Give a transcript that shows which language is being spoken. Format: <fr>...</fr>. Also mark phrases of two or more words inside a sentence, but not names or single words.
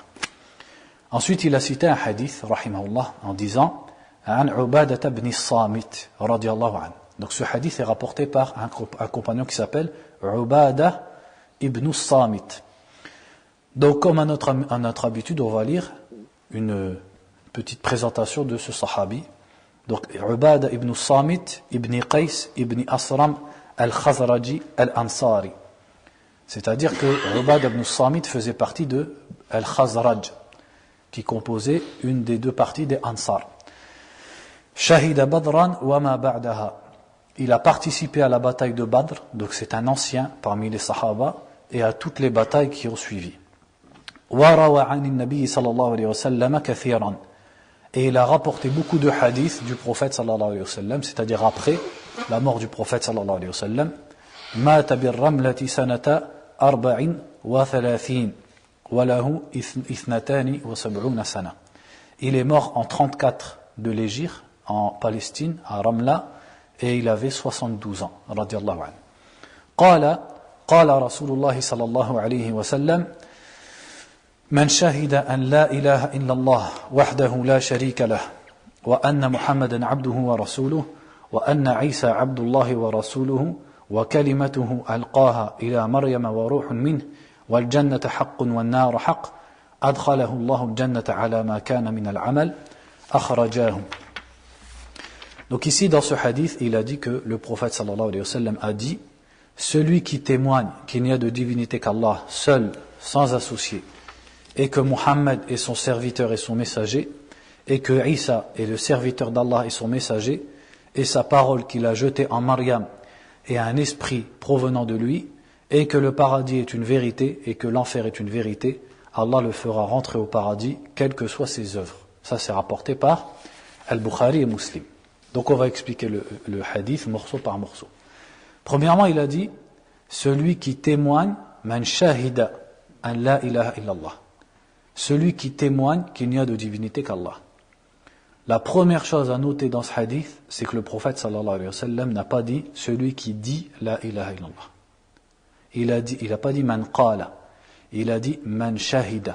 <fr>Ensuite, il a cité un hadith, rahimahullah, en disant An Ubadah ibn Samit,</fr> <ar>رضي الله عنه.</ar> <fr>Donc ce hadith est rapporté par un compagnon qui s'appelle Ubadah ibn Samit. Donc comme à notre habitude, on va lire une petite présentation de ce sahabi. Donc Ubadah ibn Samit ibn Qais ibn Asram al-Khazraji al-Ansari. C'est-à-dire que Ubadah ibn Samit faisait partie de al-Khazraj, qui composait une des deux parties des Ansar.</fr> <ar>شهد بدرا وما بعدها.</ar> <fr>Il a participé à la bataille de Badr, donc c'est un ancien parmi les Sahaba, et à toutes les batailles qui ont suivi.</fr> <ar>وروى عن النبي صلى الله عليه وسلم كثيرا.</ar> <fr>Et il a rapporté beaucoup de hadiths du prophète</fr> <ar>صلى الله عليه وسلم,</ar> <fr>c'est-à-dire après la mort du prophète</fr> <ar>صلى الله عليه وسلم. مات بالرملة سنة 34 وله 72 سنة.</ar> <fr>Il est mort en 34 de l'Hégire, en Palestine, à Ramla, et il avait 72 ans,</fr> <ar>رضي الله عنه. قال رسول الله صلى الله عليه وسلم من شهد أن لا إله إلا الله وحده لا شريك له وأن محمدا عبده ورسوله وأن عيسى عبد الله ورسوله وكلمته ألقاها إلى مريم وروح منه والجنة حق والنار حق أدخله الله الجنة على ما كان من العمل أخرجاه.</ar> <fr>Donc ici dans ce hadith, il a dit que le prophète</fr> <ar>صلى الله عليه وسلم</ar> <fr>a dit celui qui témoigne qu'il n'y a de divinité qu'Allah seul, sans associé, et que Muhammad est son serviteur et son messager, et que Isa est le serviteur d'Allah et son messager, et sa parole qu'il a jetée en Maryam est un esprit provenant de lui, et que le paradis est une vérité, et que l'enfer est une vérité, Allah le fera rentrer au paradis, quelles que soient ses œuvres. Ça c'est rapporté par Al-Bukhari et Muslim. Donc on va expliquer le hadith morceau par morceau. Premièrement, il a dit celui qui témoigne</fr> <ar>من شهد أن لا إله إلا الله.</ar> <fr>Celui qui témoigne qu'il n'y a de divinité qu'Allah. La première chose à noter dans ce hadith, c'est que le prophète</fr> <ar>صلى الله عليه وسلم</ar> <fr>n'a pas dit celui qui dit</fr> <ar>لا إله إلا الله.</ar> <fr>Il a pas dit</fr> <ar>من قال,</ar> <fr>il a dit</fr> <ar>من شهد.</ar>